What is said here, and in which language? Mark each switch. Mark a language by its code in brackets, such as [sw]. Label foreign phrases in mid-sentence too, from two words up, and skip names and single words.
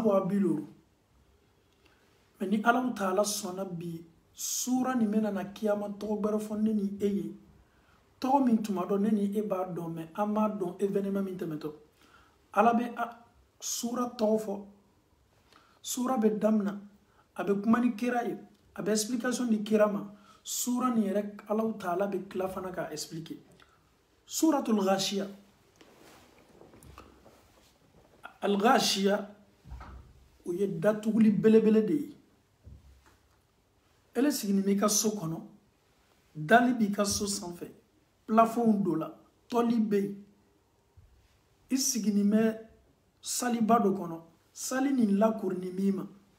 [bm] 200 mais ni Allah Ta'ala sɔnna bi sura nin bɛna na kiyama tɔgɔ gbɛrɛ fɔ ne ni e ye tɔgɔ min tuma dɔn ne ni e b'a dɔn mais an b'a dɔn événement min tɛmɛtɔ Allah bɛ sura tɔgɔ fɔ sura bɛ damina a bɛ kuma ni kira ye a bɛ explication di kira ma sura nin yɛrɛ Allah Ta'ala bɛ tila fana k'a expliquer suratul ghashiya al ghashiya o ye datuguli belebele de ye ele sigini b'i ka so kɔnɔ dali b'i ka so sanfɛ plafond dɔ la tɔli bɛ yen i sigini bɛ saliba dɔ kɔnɔ sali nin lakorini min ma